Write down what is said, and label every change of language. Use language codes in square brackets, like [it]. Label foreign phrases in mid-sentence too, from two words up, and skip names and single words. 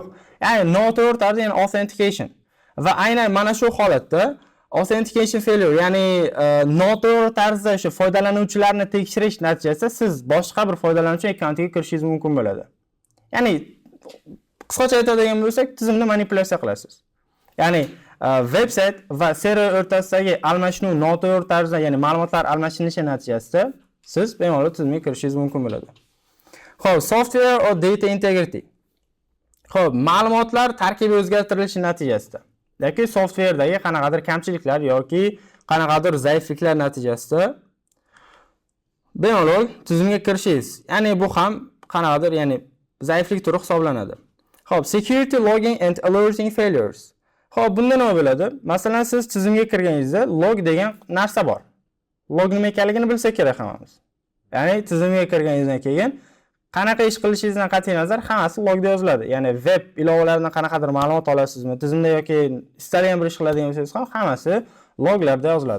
[uz] Ya'ni noto'g'ri tarzda, ya'ni authentication. Va aynan mana shu holatda [en] authentication failure, [uz] ya'ni noto'g'ri tarzda o'sha foydalanuvchilarni tekshirish natijasida siz boshqa bir foydalanuvchi akkauntiga kirishingiz mumkin bo'ladi. Ya'ni qisqacha aytadigan bo'lsak, tizimni manipulyatsiya qilasiz. Ya'ni veb-sayt va server o'rtasidagi almashinuv noto'g'ri tarzda, ya'ni ma'lumotlar almashinishi natijasida siz bemalol tizimga kirishingiz mumkin bo'ladi. Xo'p, [en] software or data integrity. [uz] Xo'p, ma'lumotlar tarkibi o'zgartirilishi natijasida yoki softwerdagi qanaqadir kamchiliklar yoki qanaqadir zaifliklar natijasida bemalol tizimga kirishingiz. Ya'ni bu ham qanaqadir, ya'ni zaiflik turi hisoblanadi. Xo'p, [en] security logging and alerting failures. [uz] Xo'p, bunda nima bo'ladi? Masalan, siz tizimga kirganingizda log degan narsa bor. Log nima ekanligini bilsa kerak hammamiz. Ya'ni tizimga kirganingizdan keyin qanaqa ish qilishingizdan qat'iy nazar hammasi logda yoziladi. Ya'ni web ilovalaridan qanaqadir ma'lumot olasizmi, tizimda yoki istalgan bir ish qiladigan bo'lsangiz ham hammasi loglarda yoziladi.